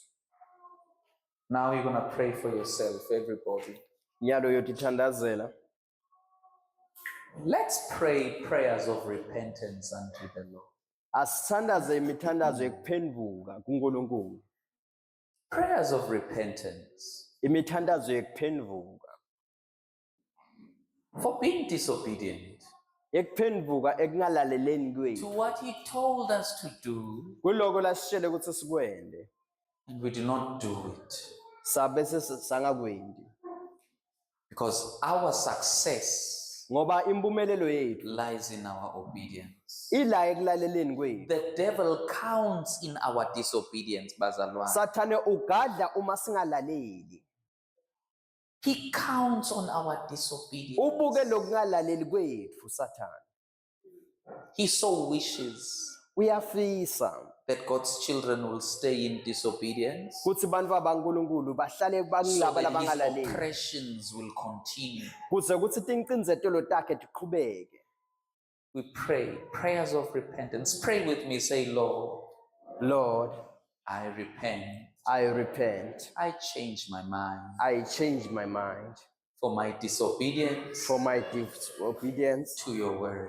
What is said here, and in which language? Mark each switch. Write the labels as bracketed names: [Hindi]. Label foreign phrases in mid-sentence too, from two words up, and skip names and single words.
[English] Now you're going to pray for yourself, everybody. [Swati] Nyalo yotithandazela. [English] Let's pray prayers of repentance unto the Lord. [Swati] Asithandaze imithandazo yokuphenduka kuNkulunkulu. [English] Prayers of repentance [Swati] Imithandazo yokuphenduka. [English] for being disobedient [Swati] Ekuphenduka ekungalaleleni [English] to [Swati] kwethu. [English] what He told us to do, [Swati] Kuloko lasishele ukuthi sikwende. [English] and we do not do it. [Swati] Sabe sangakwendi. [English] Because our success [Swati] Ngoba impumelelo yethu [English] lies in our obedience. [Swati] ila ekulaleleni kwethu. [English] The devil counts in our disobedience, [Swati] bazalwane. Sathane ugadla uma singalaleli. [English] He counts on our disobedience. [Swati] Ubuke lokungalaleli kwethu Sathane. [English] He so wishes [Swati] Uyafisa [English] that God's children will stay in disobedience, [Swati] kuthi bantwa baNkulunkulu bahlale [English] so [Swati] bakulaba [English] that his [Swati] labangalaleli. [English] oppressions will continue. [Swati] Kuze kuthi tincinzetelo takhe tiqhubeke. [English] We pray prayers of repentance. Pray with me. Say, Lord, Lord, I repent. I repent. I change my mind I change my mind for my disobedience for my disobedience to your word.